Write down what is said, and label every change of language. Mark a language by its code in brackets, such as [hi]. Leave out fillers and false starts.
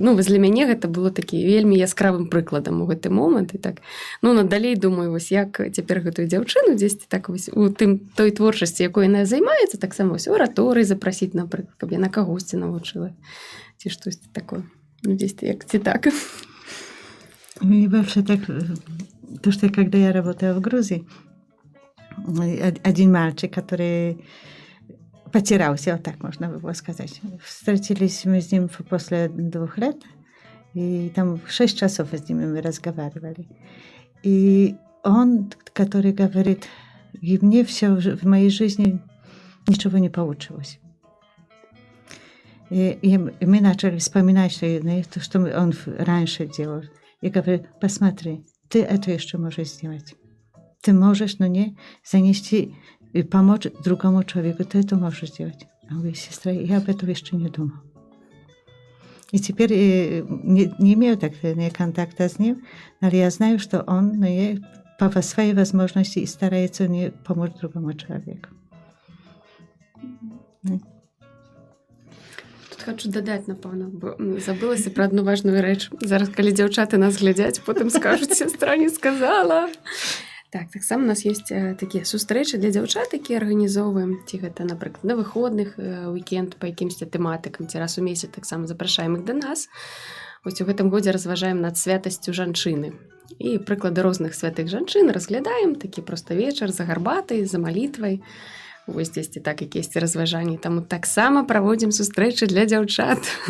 [be] Ну, вось для мяне гэта было такі вельмі яскравым прыкладам у гэты момант, і так, ну, надалей думаю, вось як цяпер гэтую дзяўчыну дзесьці так вось у той творчасці, якой яна займаецца, таксама вось араторый запрасіць, напрыклад, каб яна кагосьці навучыла, ці штосьці такое. Ну, дзесьці як ці так. [ru] Мне больше так, то, что когда я работала в Грузии, один мальчик, который потерялся, вот так можно было сказать. Встретились мы с ним после 2 лет, и там 6 часов с ним мы разговаривали. И он, который говорит: и мне все в моей жизни ничего не получилось. И мы начали вспоминать, что он раньше делал. Я говорю: посмотри, ты это еще можешь сделать. Ты можешь, но не занести и помочь другому человеку, ты это можешь сделать. А вы, сестра, я об этом еще не думал. И теперь не имею такого контакта с ним, но я знаю, что он по своей возможности старается помочь другому человеку. [be] Тут хочу дадаць, напэўна, бо забылася пра адну важную рэч. Зараз, калі дзяўчаты нас глядзяць, потым скажуць: сестра не сказала. Так, таксама у нас ёсць такія сустрэчы для дзяўчат, якія арганізоўваем, ці гэта, напрыклад, на выходных, уікенд па якімсьці тэматыкам, ці раз у месяц таксама запрашаем іх да нас. Вось у гэтым годзе разважаем над святасцю жанчыны. І прыклады розных святых жанчын разглядаем, такі проста вечар за гарбатай, за малітвай. Вось дзесьці так якісь разважанні. Таму таксама праводзім сустрэчы для дзяўчат.